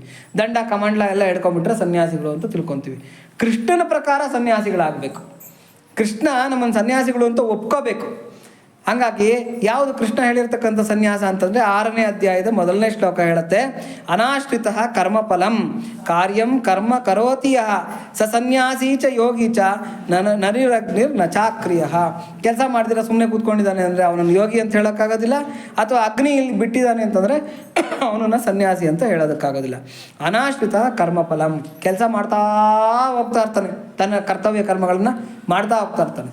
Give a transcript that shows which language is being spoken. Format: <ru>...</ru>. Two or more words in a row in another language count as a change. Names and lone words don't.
<kn>ದಂಡ ಕಮಂಡ್ಲ ಎಲ್ಲ ಹಿಡ್ಕೊಂಡ್ಬಿಟ್ರೆ ಸನ್ಯಾಸಿಗಳು ಅಂತ ತಿಳ್ಕೊತೀವಿ. ಕೃಷ್ಣನ ಪ್ರಕಾರ ಸನ್ಯಾಸಿಗಳಾಗಬೇಕು. ಕೃಷ್ಣ ನಮ್ಮನ್ನು ಸನ್ಯಾಸಿಗಳು ಅಂತ ಒಪ್ಕೋಬೇಕು. ಹಾಗಾಗಿ ಯಾವುದು ಕೃಷ್ಣ ಹೇಳಿರ್ತಕ್ಕಂಥ ಸನ್ಯಾಸ ಅಂತಂದರೆ 6ನೇ ಅಧ್ಯಾಯದ 1ನೇ ಶ್ಲೋಕ ಹೇಳುತ್ತೆ,</kn> <sa>ಅನಾಶ್ರಿತ ಕರ್ಮಫಲಂ ಕಾರ್ಯಂ ಕರ್ಮ ಕರೋತಿ ಯಃ ಸ ಸನ್ಯಾಸಿ ಚ ಯೋಗಿ ಚ ನರಿರಗ್ನಿರ್ ನ ಚಾಕ್ರಿಯ.</sa> <kn>ಕೆಲಸ ಮಾಡಿದಿರ ಸುಮ್ಮನೆ ಕೂತ್ಕೊಂಡಿದ್ದಾನೆ ಅಂದರೆ ಅವನನ್ನು ಯೋಗಿ ಅಂತ ಹೇಳೋಕ್ಕಾಗೋದಿಲ್ಲ, ಅಥವಾ ಅಗ್ನಿ ಇಲ್ಲಿ ಬಿಟ್ಟಿದ್ದಾನೆ ಅಂತಂದರೆ ಅವನನ್ನು ಸನ್ಯಾಸಿ ಅಂತ ಹೇಳೋದಕ್ಕಾಗೋದಿಲ್ಲ.</kn> <sa>ಅನಾಶ್ರಿತ ಕರ್ಮಫಲಂ,</sa> <kn>ಕೆಲಸ ಮಾಡ್ತಾ ಹೋಗ್ತಾ ಇರ್ತಾನೆ, ತನ್ನ ಕರ್ತವ್ಯ ಕರ್ಮಗಳನ್ನು ಮಾಡ್ತಾ ಹೋಗ್ತಾ ಇರ್ತಾನೆ.</kn>